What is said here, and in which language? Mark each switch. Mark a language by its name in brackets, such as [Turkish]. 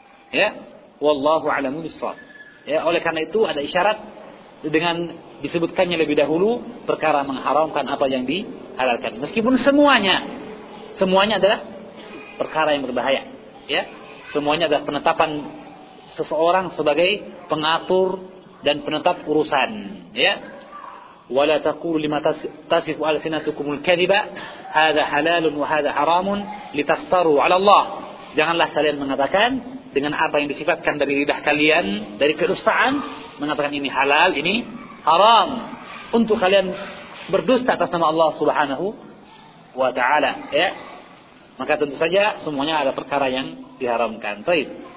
[Indonesian] Ya, wallahu a'lamu bissawab. Ya, oleh karena itu ada isyarat dengan disebutkannya lebih dahulu perkara mengharamkan apa yang dihalalkan. Meskipun semuanya adalah perkara yang berbahaya. Ya. Semuanya adalah penetapan seseorang sebagai pengatur dan penetap urusan, ya. [Arabic] ولا تقولوا لما تصف ألسنتكم الكذبة هذا حلال وهذا حرام لتفتروا على الله. [Indonesian] Janganlah kalian mengatakan dengan apa yang disifatkan dari lidah kalian, dari kedustaan, mengatakan ini halal, ini haram, untuk kalian berdusta atas nama Allah Subhanahu wa taala, ya. Maka tentu saja semuanya ada perkara yang diharamkan. Baik.